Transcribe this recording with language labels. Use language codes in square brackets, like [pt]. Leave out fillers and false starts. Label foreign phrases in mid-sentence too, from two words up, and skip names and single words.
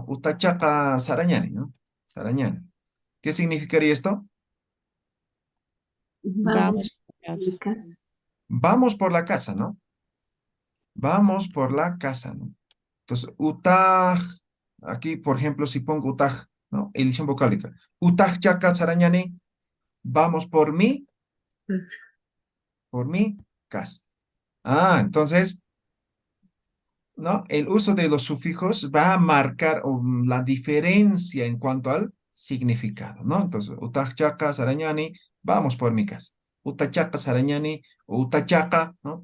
[ay] Utachaca sarañani, [es] ¿no? Sarañani. ¿Qué significaría esto? Vamos Vamos a a casa. mi casa. Vamos por la casa, ¿no? Vamos por la casa, ¿no? Entonces, utaj, aquí, por ejemplo, si pongo utaj, ¿no? Edición vocálica. [ay] Utaj chaka sarañani, [es] vamos Pues, por mi casa. Ah, entonces, ¿no? El uso de los sufijos va a marcar la diferencia en cuanto al significado, ¿no? Entonces, [ay] utachaka sarañani, [es] vamos por mi casa. [ay] Utachaka sarañani, [es] o utachaka, ¿no?